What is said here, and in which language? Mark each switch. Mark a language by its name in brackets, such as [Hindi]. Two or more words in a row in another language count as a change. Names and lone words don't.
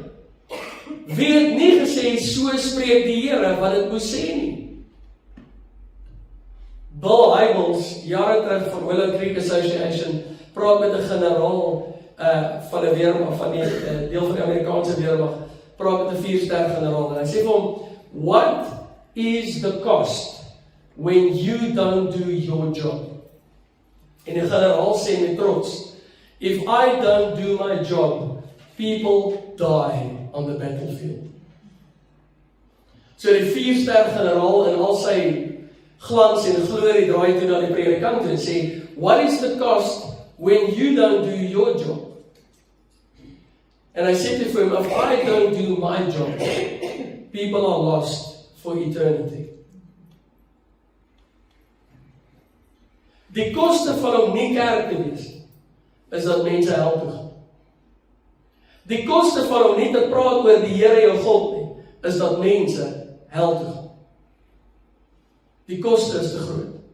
[Afrikaans] Wie het nie gesê, so spreek die Here wat dit moes sê nie? Bill Hybels, jare terug van Willow Creek Association, praat met 'n generaal van die weermag, van die deel van die Amerikaanse weermag, praat met 'n 4-ster generaal, en hy sê vir hom, [English] what is the cost when you don't do your job? [Afrikaans] En die generaal sê met trots, [English] if I don't do my job, people die on the battlefield. [Afrikaans] So die 4-ster generaal in al sy glans en glorie draai toe na die predikant en sê, [English] what is the cost when you don't do your job? And I said to him, if I don't do my job, people are lost for eternity. [Afrikaans] Die koste van om nie kerk te wees, is dat mense hel toe gaan. Die koste van om nie te praat oor die Here jou God nie, is dat mense hel toe gaan. Die koste is te groot.